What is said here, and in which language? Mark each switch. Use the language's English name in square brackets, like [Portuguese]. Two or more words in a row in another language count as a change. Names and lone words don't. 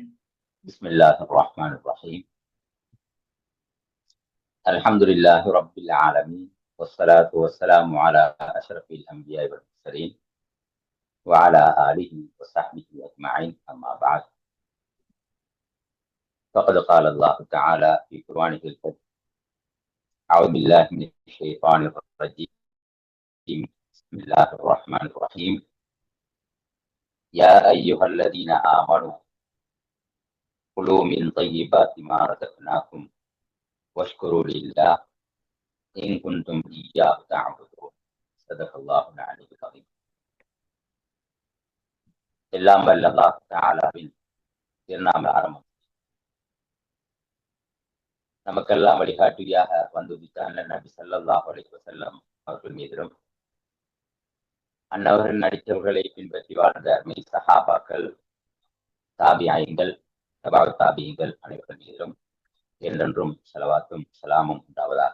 [Arabic] بسم الله الرحمن الرحيم. الحمد لله رب العالمين والصلاة والسلام على أشرف الأنبياء والمرسلين وعلى آله وصحبه أجمعين. أما بعد. ஃபகத் قال الله تعالى في قرآنه الكريم أعوذ بالله من الشيطان الرجيم. بسم الله الرحمن الرحيم. يا أيها الذين آمنوا كلوا من طيبات ما رزقناكم واشكروا لله إن كنتم إياه تعبدون. صدق الله العلي العظيم. [Tamil] எல்லாம் வல்ல அல்லாஹ் தஆலாவின் திருநாம ஆரம்பம். நமக்கெல்லாம் வழிகாட்டியாக வந்துவிட்டான நபி [Arabic] صلى الله عليه وسلم [Tamil] அவர்கள் மீதிலும் அன்னவர்கள் நடித்தவர்களை பின்பற்றி வாழ்ந்த அருமை சஹாபாக்கள், தாபியீன்கள், தபா தாபியீன்கள் அனைவர்கள் மீதிலும் என்றென்றும் ஸலவாத்தும் ஸலாமும் உண்டாவதாக.